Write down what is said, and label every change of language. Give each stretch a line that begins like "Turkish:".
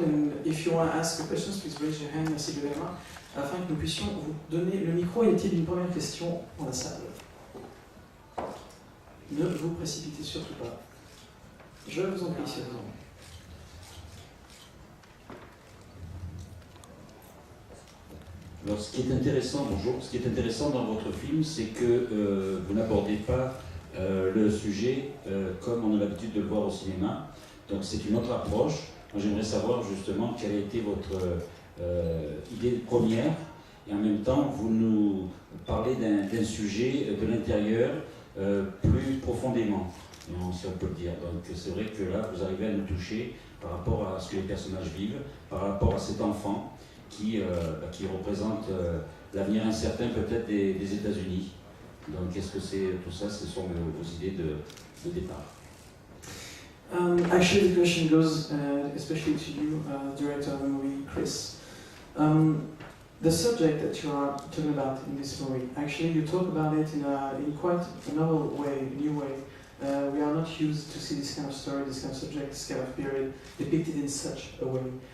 English: And if you want to ask questions, please raise your hand.
French: Merci de la main, afin que nous puissions vous donner le micro. Y a-t-il une première question dans la salle? Ne vous précipitez surtout pas. Je vous en prie, sérieusement. Alors, ce qui est intéressant, bonjour, ce qui est intéressant dans votre film, c'est que vous n'abordez pas le sujet comme on a l'habitude de le voir au cinéma. Donc c'est une autre approche. Moi j'aimerais savoir justement quelle a été votre idée première, et en même temps vous nous parlez d'un sujet de l'intérieur plus profondément, si on peut le dire. Donc c'est vrai que là vous arrivez à nous toucher par rapport à ce que les personnages vivent, par rapport à cet enfant qui représente l'avenir incertain peut-être des États-Unis. Donc qu'est-ce que c'est tout ça? Ce sont vos idées de départ.
English: Actually, the question goes especially to you, director of the movie, Chris. The subject that you are talking about in this movie, actually you talk about it in quite a novel way, a new way. We are not used to see this kind of story, this kind of subject, this kind of period depicted in such a way.